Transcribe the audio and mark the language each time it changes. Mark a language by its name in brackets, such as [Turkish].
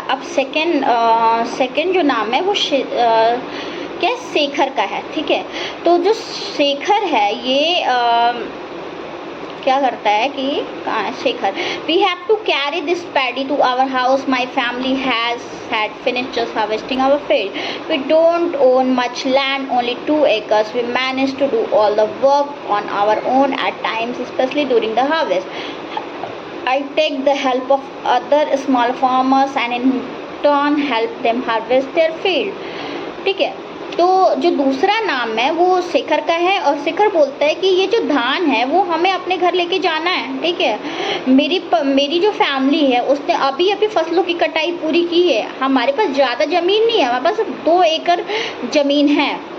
[Hindi] अब सेकंड जो नाम है वो क्या, शेखर का है, ठीक है। तो जो शेखर है ये क्या करता है कि कहाँ है Shekhar, [English] We have to carry this paddy to our house, my family has had finished just harvesting our field. We don't own much land, only 2 acres. We manage to do all the work on our own at times, especially during the harvest. I take the help of other small farmers and in turn help them harvest their field. [Hindi] ठीक है। तो जो दूसरा नाम है वो शेखर का है, और शेखर बोलता है कि ये जो धान है वो हमें अपने घर लेके जाना है, ठीक है। मेरी जो फैमिली है उसने अभी फसलों की कटाई पूरी की है। हमारे पास ज़्यादा ज़मीन नहीं है, हमारे पास 2 एकड़ ज़मीन है,